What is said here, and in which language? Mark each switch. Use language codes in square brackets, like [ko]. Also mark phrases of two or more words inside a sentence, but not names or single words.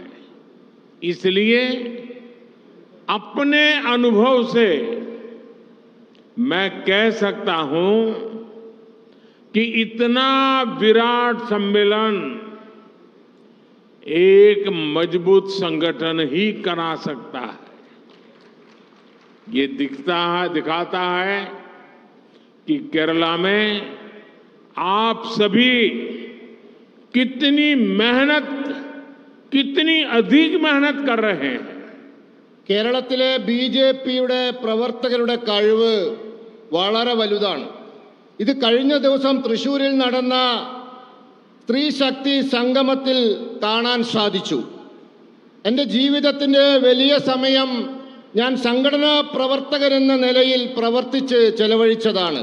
[hi] इसलिए अपने अनुभव से मैं कह सकता हूं कि इतना विराट सम्मेलन एक मजबूत संगठन ही करा सकता है। ये दिखाता है कि केरला में आप सभी कितनी मेहनत, कितनी अधिक मेहनत कर रहे हैं। [ml] കേരളത്തിലെ ബിജെപിയുടെ പ്രവർത്തകരുടെ കഴിവ് വളരെ വലുതാണ്. ഇത് കഴിഞ്ഞ ദിവസം തൃശ്ശൂരിൽ നടന്ന സ്ത്രീ ശക്തി സംഗമത്തിൽ കാണാൻ സാധിച്ചു. എൻ്റെ ജീവിതത്തിൻ്റെ വലിയ സമയം ഞാൻ സംഘടനാ പ്രവർത്തകരെന്ന നിലയിൽ പ്രവർത്തിച്ച് ചെലവഴിച്ചതാണ്.